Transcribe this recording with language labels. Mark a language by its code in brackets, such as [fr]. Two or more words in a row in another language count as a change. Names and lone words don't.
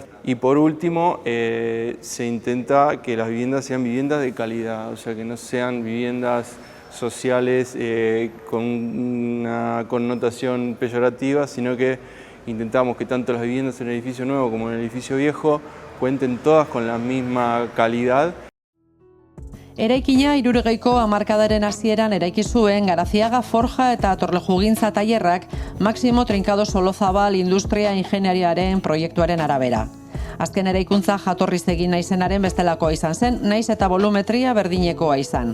[es] Y por último, se intenta que las viviendas sean viviendas de calidad, o sea, que no sean viviendas sociales con una connotación peyorativa, sino que intentamos que tanto las viviendas en el edificio nuevo como en el edificio viejo cuenten todas con la misma calidad. [eu] Eraikina 60ko hamarkadaren hasieran eraiki zuen Garaziaga Forja eta Torlejugintza tailerrak Máximo Trincado Solozabal industria ingeniariaren proiektuaren arabera. Azken eraikuntza jatorriz egin naizenaren bestelakoa izan zen, naiz eta volumetria berdinekoa izan.